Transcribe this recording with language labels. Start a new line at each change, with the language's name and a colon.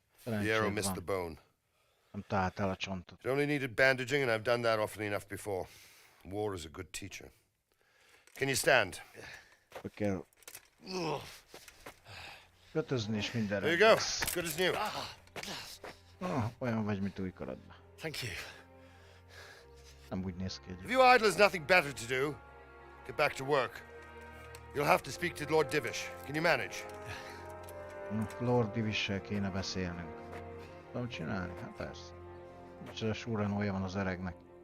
English: The arrow missed the bone.
Hungarian: Nem talált el a csontot.
English: It only needed bandaging, and I've done that often enough before. War is a good teacher. Can you stand?
Hungarian: Kell kötözni és mindenre.
English: There you go. Good as new.
Hungarian: Olyan vagy, mint új karodban.
English: Thank you.
Hungarian: Nem úgy néz ki.
English: If you idlers nothing better to do, get back to work. You'll have to speak to Lord Divish. Can you manage?
Hungarian: Lord Divissel kéne beszélnünk. Tudom csinálni? Hát persze. Micsoda súranója van az öregnek.